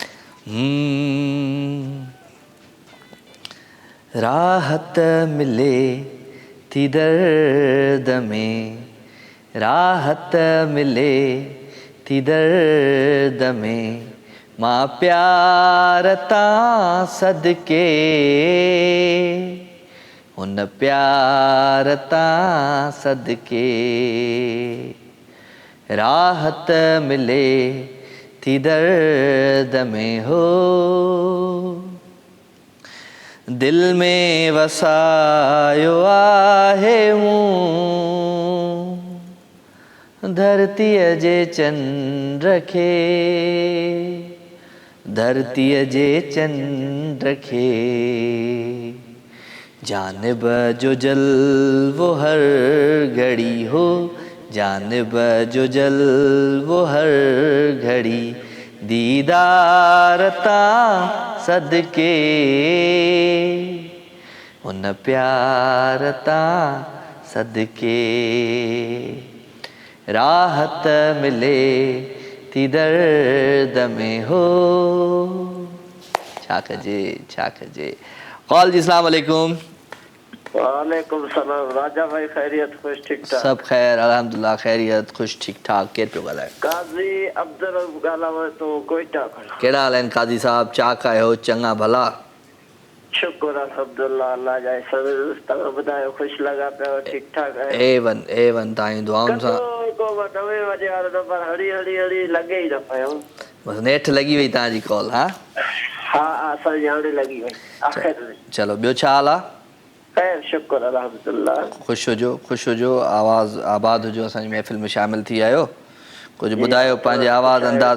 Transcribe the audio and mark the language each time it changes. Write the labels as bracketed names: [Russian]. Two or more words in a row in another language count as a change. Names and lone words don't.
[Sindhi] राहत मिले थी दर्द में राहत मिले थी दर्द में मां प्यार तां सदके हुन प्यार तां सदके राहत मिले थी दर्द में हो दिल में वसायो आहे मूं धरतीअ जे चंड खे धरतीअ जे चंड खे जानिब जो जलवो हर घड़ी हो जानिब जो जलवो हर घड़ी दीदार तां सदके हुन प्यार तां सदके राहत मिले थी दर्द में हो छा कजे कॉल जी [Arabic] السلام عليكم وعليكم السلام [Sindhi] राजा भाई खैरियत ख़ुश ठीक ठाक सब खैर अल्हम्दुलिल्लाह खैरियत ख़ुश ठीक ठाक केर पियो ॻाल्हाए काज़ी अब्दुल ॻाल्हायो तो कोयटा कहिड़ा हाल आहिनि काज़ी साहब चाक आहियो चङा भला शुक्र अल्हम्दुलिल्लाह अल्लाह जा सब तव्हां ॿुधायो ख़ुशि लॻा पिया ठीकु ठाक आहे A1 तव्हांजी दुआउनि सां को वॾे वॾे वारो त पर हड़ी हड़ी हड़ी लॻे ई न पियो बसि नेठि लॻी वई तव्हांजी कॉल हा हा असांजी हाणे लॻी वई आख़िर में चलो ॿियो छा हाल आहे ख़ैर शुक्र अल्हम्दुलिल्लाह ख़ुशि हुजो आवाज़ आबाद हुजो असांजी महफ़िल में शामिल थी आहियो कुझु ॿुधायो पंहिंजे आवाज़ अंदाज़